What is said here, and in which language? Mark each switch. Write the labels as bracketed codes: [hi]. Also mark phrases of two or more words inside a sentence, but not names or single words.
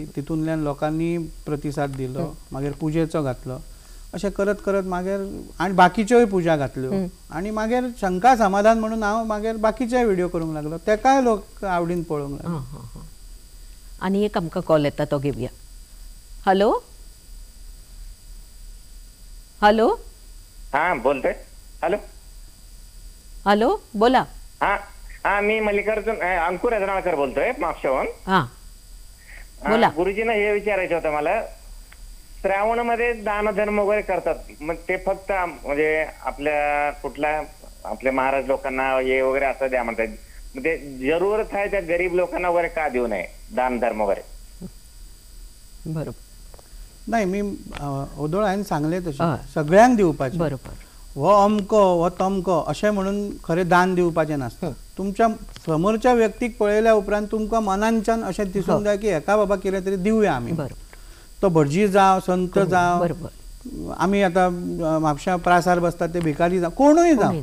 [kok] तितूंतल्यान लोकांनी प्रतिसाद दिलो मागीर पुजेचो घातलो. अशें करत करत मागीर आनी बाकीच्योय पुजा घातल्यो आनी मागीर शंका समाधान म्हणून हांव मागीर बाकीचे व्हिडिओ करूंक लागलो. तेकाय लोक आवडीन पळोवंक लागले. आनी एक आमकां कॉल येता तो घेवया. [en] hello hello [mr] हा बोलतोय. हॅलो हॅलो बोला. हा मी मल्लिकार्जुन अंकुर रजनाळकर बोलतोय म्हापशाहून. बोला. गुरुजींना हे विचारायचं होतं मला. श्रावणामध्ये दान धर्म वगैरे करतात मग ते फक्त म्हणजे आपल्या कुठल्या आपल्या महाराज लोकांना हे वगैरे असं द्या म्हणतात. मग ते जरूरत आहे त्या गरीब लोकांना वगैरे का देऊ नये दान धर्म वगैरे. बरोबर. [kok] नाही मी ओदोळ हांवें सांगलें तशें सगळ्यांक दिवपाचें. बरोबर. हो अमको हो तमको अशें म्हणून खरें दान दिवपाचें नासता. तुमच्या समोरच्या व्यक्तीक पळयल्या उपरांत तुमकां मनांच्यान अशें दिसूंक जाय की हेका बाबा कितें तरी दिवया आमी. तो भटजी जावं संत जावं आमी आतां म्हापशा प्रासार बसतात ते भिकारी जावं कोणूय जावं.